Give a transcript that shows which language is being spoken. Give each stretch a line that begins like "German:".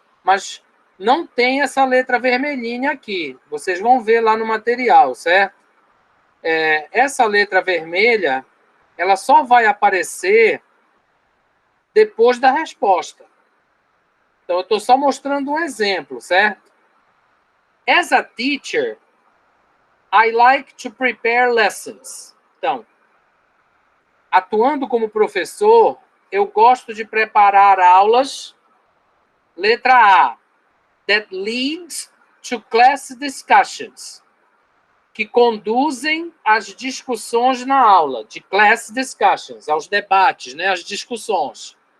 Portuguese: Mas não tem essa letra vermelhinha aqui. Vocês vão ver lá no material, certo? Essa letra vermelha, ela só vai aparecer depois da resposta. Então, eu estou só mostrando um exemplo, certo?
English: As a teacher, I like to prepare lessons.
Portuguese: Então, atuando como professor, eu gosto de preparar aulas Letra A,
English: that leads to class discussions,
Portuguese: que conduzem às discussões na aula, de class discussions, aos debates, né, às discussões.